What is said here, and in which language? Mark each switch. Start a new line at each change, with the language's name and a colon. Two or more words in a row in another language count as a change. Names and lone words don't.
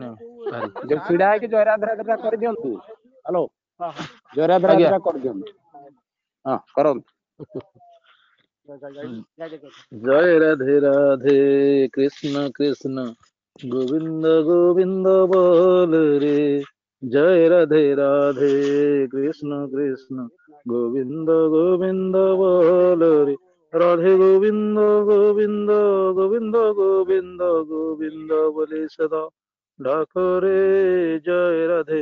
Odia: ଯୋଉ ଛିଡା ହେଇକି ଜୟ ରାଧେ ରାଧେ ଟା କରିଦିଅନ୍ତୁ। ହ୍ୟାଲୋ ଜୟ ରାଧେ ରାଧେ ଟା କରିଦିଅନ୍ତୁ। ହଁ କରନ୍ତୁ। ଜୟ ରାଧେ ରାଧେ କୃଷ୍ଣ କୃଷ୍ଣ ଗୋବିନ୍ଦ ଗୋବିନ୍ଦ ବୋଲ
Bangla: রে জয় রাধে রাধে কৃষ্ণ কৃষ্ণ গোবিন্দ গোবিন্দ বল রে রাধে গোবিন্দ গোবিন্দ গোবিন্দ গোবিন্দ গোবিন্দ বলে সদা ডাকো রে জয় রাধে